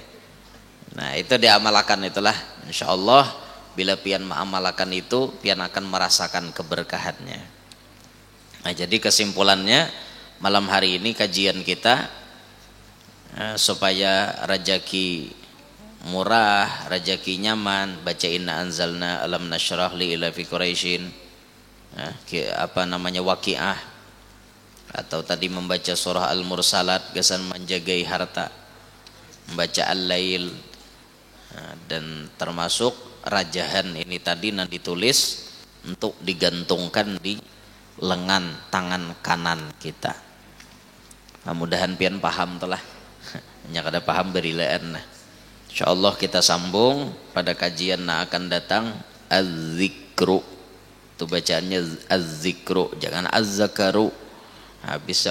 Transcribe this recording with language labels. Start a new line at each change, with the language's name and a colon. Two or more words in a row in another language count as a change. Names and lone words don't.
Banjar: Nah itu diamalkan itulah. Insyaallah bila pian mengamalkan itu, pian akan merasakan keberkahannya. Nah jadi kesimpulannya malam hari ini kajian kita supaya rejeki murah, rejeki nyaman, baca inna anzalna alam nasyrah li ila fi quraisyin, waqiah, atau tadi membaca surah al-mursalat gasan menjagai harta, membaca al-lail, dan termasuk rajahan ini tadi yang ditulis untuk digantungkan di lengan tangan kanan kita. Mudah-mudahan pian paham telah. Hanya kada paham berilaan. Insyaallah kita sambung pada kajian yang akan datang az-zikru. Itu bacaannya az-zikru, jangan az-zakaru. Bisa.